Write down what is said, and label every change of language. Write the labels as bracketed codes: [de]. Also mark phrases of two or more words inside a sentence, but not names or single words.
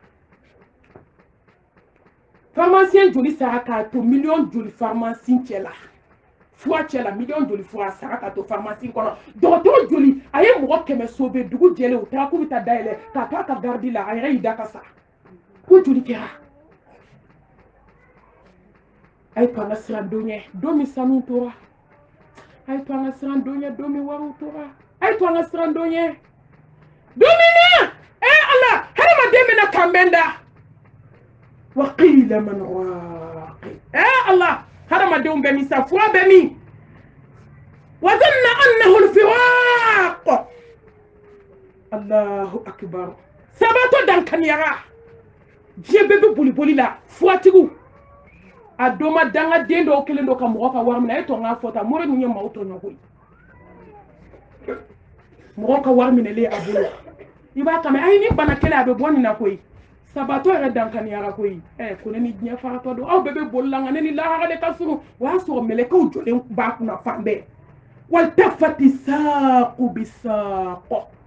[bm] pharmacien joli sara k'a to million joli pharmacien cɛ la fura cɛ la million joli fura sara k'a to pharmacie kɔnɔ dɔgɔtɔrɔ joli a ye mɔgɔ 100 sauver dugu jɛlen u taara k'u bɛ taa dayɛlɛ k'a to a ka gardi la a yɛrɛ y'i da ka sa ko joli kɛra a ye to an ka siran don ɲɛ don min sanu tora a ye to an ka siran don ɲɛ don min wariw tora a ye to an ka siran don ɲɛ don min na ala hadamaden bɛna kanbɛn da [ar] وقيل من راق [bm] Allah hadamadenw bɛ min sa fura bɛ min [ar] وظن أنه الفراق الله أكبر [bm] sabato dankaniyara diɲɛ bɛɛ bɛ boli boli la furatigiw a don ma danga den dɔw kelen dɔ ka mɔgɔ ka wari minɛ a ye to n k'a fɔ tan mori ninnu ye maaw tɔɲɔ koyi mɔgɔ ka wari minɛlen a bolo i b'a kama ayi ni bana kelen a bɛ bɔ nin na koyi sabato yɛrɛ dankaniyara koyi ko ne ni diɲɛ faratɔ don aw bɛɛ bɛ boli la nka ne ni lahara de ka surun o y'a sɔrɔ mɛlɛkɛw jɔlen b'a kunna fan bɛɛ [ar] والتفت الساق بالساق